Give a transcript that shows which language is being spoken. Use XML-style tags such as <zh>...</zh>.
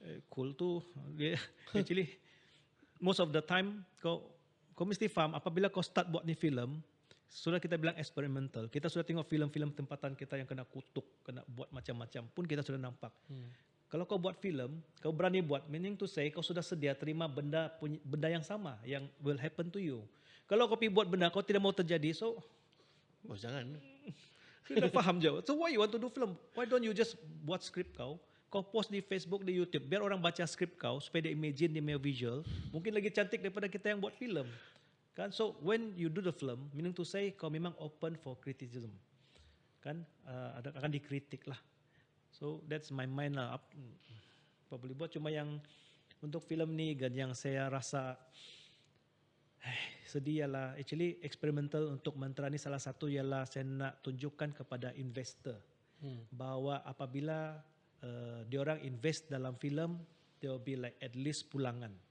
<ms>Cool tu</ms> <en>actually most of the time</en> <ms>kau mesti faham apabila kau start buat ni filem, sudah kita bilang eksperimental, kita sudah tengok filem-filem tempatan kita yang kena kutuk, kena buat macam-macam pun kita sudah nampak. Kalau kau buat filem, kau berani buat,</ms> <en>meaning to say</en> <ms>kau sudah sedia terima benda yang sama yang</ms> <en>will happen to you.</en> <ms>Kalau kau pergi buat benda kau tidak mau terjadi, so jangan. Sudah faham jauh.</ms> <en>So why you want to do film? Why don't you just</en> <ms>buat skrip kau post di Facebook, di YouTube, biar orang baca skrip kau supaya dia imagine, dia punya visual, mungkin lagi cantik daripada kita yang buat filem. Kan?</ms> <en>So when you do the film, meaning to say</en> <ms>kau memang</ms> <en>open for criticism.</en> <ms>Kan? Akan dikritik lah.</ms> <en>So that's my mind</en> <ms>lah. Apa boleh buat, cuma yang untuk filem ni kan yang saya rasa sedih ialah actually eksperimental untuk Mantra ni salah satu ialah saya nak tunjukkan kepada investor bahawa apabila diorang invest dalam filem,</ms> <en>there will be like at least</en> <ms>pulangan.</ms>